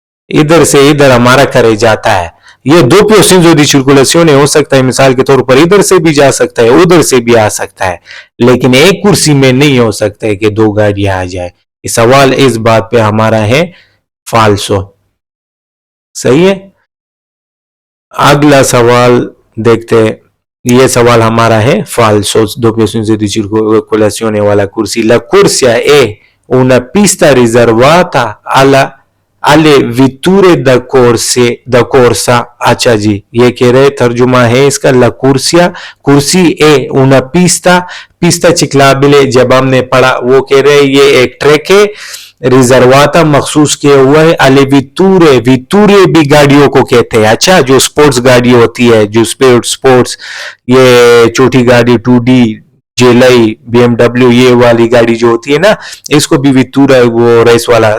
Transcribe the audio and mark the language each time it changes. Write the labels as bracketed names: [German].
[Hindi] इधर से इधर हमारा करेजाता है। ये [Italian] doppio senso di circolazione [Hindi] हो सकता है, मिसाल के तौर पर इधर से भी जा सकता है, उधर से भी आ सकता है, लेकिन एक कुर्सी में नहीं हो सकता है कि दो गाड़ियां आ जाए। ये सवाल इस बात पे हमारा है फाल्सो, सही है। अगला सवाल देखते हैं, ये सवाल हमारा है फाल्सो, [Italian] doppio senso di circolazione [Hindi] वाला कुर्सी। [Italian] La corsia è una pista riservata alle vetture da corsa। [Hindi] अच्छा जी, ये कह रहे तर्जुमा है इसका, [Italian] la corsia, [Hindi] कुर्सी [Italian] è una pista, पिस्ता चिकलाबिले [Hindi] जब हमने पढ़ा, वो कह रहे ये एक ट्रैक है, [Italian] रिजर्वाता [Hindi] मखसूस किया हुआ है, [Italian] अले वितूरे, [Hindi] वितूरे भी गाड़ियों को कहते हैं। अच्छा, जो स्पोर्ट्स गाड़ी होती है, जो स्पोर्ट्स, ये छोटी गाड़ी 2D जेलई, BMW, ये वाली गाड़ी जो होती है ना, इसको भी वितूरा, वो रेस वाला।